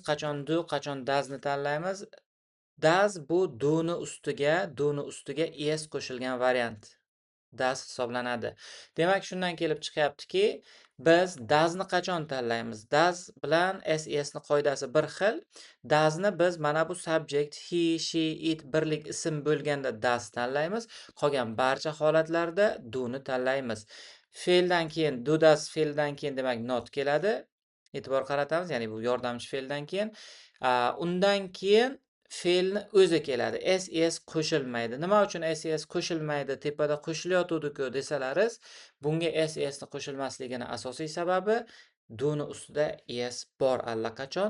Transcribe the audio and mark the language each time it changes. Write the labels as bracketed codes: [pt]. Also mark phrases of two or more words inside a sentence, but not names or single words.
[uz] Qachon do, qachon doesni tanlaymiz? Does bu do'ni ustiga es qo'shilgan variant. Does hisoblanadi. Demak, shundan kelib chiqyaptiki, biz doesni qachon tanlaymiz? Does bilan SESni qoidasi bir xil. Doesni biz mana bu [en] subject he, she, it [uz] birlik ism bo'lganda does tanlaymiz. Qolgan barcha holatlarda do'ni tanlaymiz. Fe'ldan keyin [en] do does [uz] fe'ldan keyin demak not keladi. E'tibor qaratamiz, ya'ni bu yordamchi fe'ldan keyin. Undan keyin fe'lni o'zi keladi. ses qo'shilmaydi. Nima uchun ses qo'shilmaydi? Tepada qo'shilayotganku desalaringiz, bunga sesni qo'shilmasligini asosiy sababi do'ni ustida es bor allaqachon.